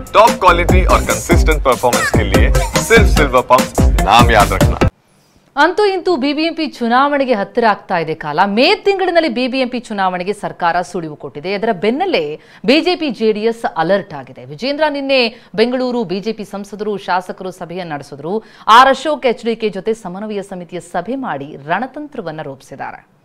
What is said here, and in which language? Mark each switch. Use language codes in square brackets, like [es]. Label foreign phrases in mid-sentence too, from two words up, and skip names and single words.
[en] top quality [hi] और [en] consistent performance [hi] के लिए सिर्फ सिल्वर पंप नाम याद रखना। [kn] ಅಂತೂ ಇಂತೂ ಬಿಬಿಎಂಪಿ ಚುನಾವಣೆಗೆ ಹತ್ತಿರ ಆಗ್ತಾ ಇದೆ ಕಾಲ. ಮೇ ತಿಂಗಳಿನಲ್ಲಿ ಬಿಬಿಎಂಪಿ ಚುನಾವಣೆಗೆ ಸರ್ಕಾರ ಸುಳಿವು ಕೊಟ್ಟಿದೆ. ಇದರ ಬೆನ್ನಲ್ಲೇ ಬಿಜೆಪಿ ಜೆಡಿಎಸ್ ಅಲರ್ಟ್ ಆಗಿದೆ. ವಿಜೇಂದ್ರ ನಿನ್ನೆ ಬೆಂಗಳೂರು ಬಿಜೆಪಿ ಸಂಸದರು ಶಾಸಕರು ಸಭೆಯನ್ನು ನಡೆಸಿದ್ರು. ಆರ್ ಅಶೋಕ್ ಎಚ್ಡಿಕೆ ಜೊತೆ ಸಮನ್ವಯ ಸಮಿತಿಯ ಸಭೆ ಮಾಡಿ ರಣತಂತ್ರವನ್ನು ರೂಪಿಸಿದ್ದಾರೆ.